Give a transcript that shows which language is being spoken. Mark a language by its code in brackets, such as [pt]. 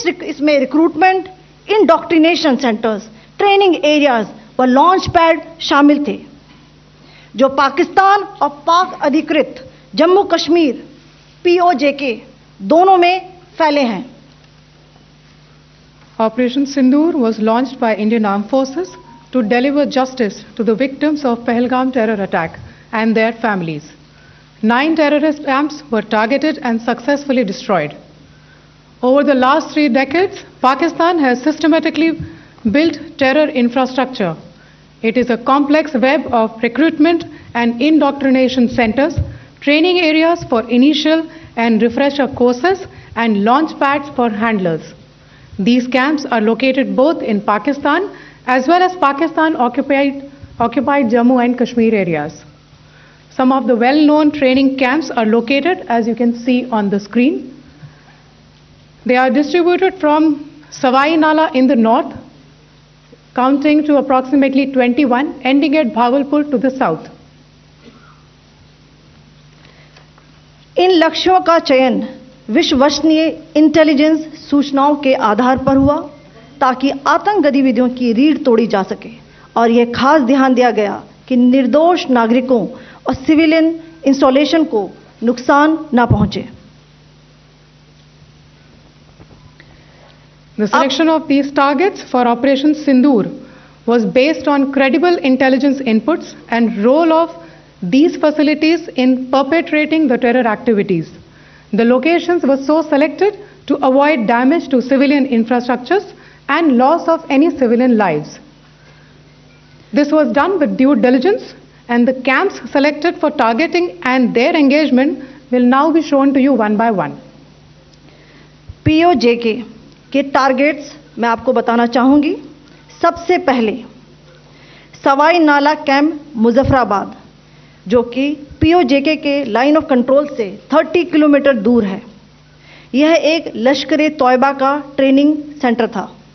[hi] इसमें recruitment, indoctrination centres, training areas व launch pad शामिल थे, जो पाकिस्तान और पाक अधिकृत जम्मू कश्मीर POJK दोनों में फैले हैं। [en] Operation Sindoor was launched by Indian Armed Forces to deliver justice to the victims of Pahalgam terror attack and their families. 9 terrorist camps were targeted and successfully destroyed. Over the last 3 decades, Pakistan has systematically built terror infrastructure. It is a complex web of recruitment and indoctrination centers, training areas for initial and refresher courses, and launch pads for handlers. These camps are located both in Pakistan as well as Pakistan-occupied Jammu and Kashmir areas. Some of the well-known training camps are located, as you can see on the screen. They are distributed from Savai Nala in the north, counting to approximately 21, ending at Bhagalpur to the south. [hi] इन लक्ष्यों का चयन विश्वसनीय intelligence सूचनाओं के आधार पर हुआ ताकि आतंक गतिविधियों की रीढ़ तोड़ी जा सके, और यह खास ध्यान दिया गया कि निर्दोष नागरिकों और सिविलियन इंस्टॉलेशन को नुकसान न पहुंचे। [en] The selection of these targets for Operation Sindoor was based on credible intelligence inputs and role of these facilities in perpetrating the terror activities. The locations were so selected to avoid damage to civilian infrastructures and loss of any civilian lives. This was done with due diligence, and the camps selected for targeting and their engagement will now be shown to you one by one. [hi] PoJK के targets मैं आपको बताना चाहूंगी। सबसे पहले सवाई नाला camp Muzaffarabad, जो कि पीओजेके के लाइन ऑफ कंट्रोल से 30 किलोमीटर दूर है। यह एक लश्कर तौयबा का ट्रेनिंग सेंटर था।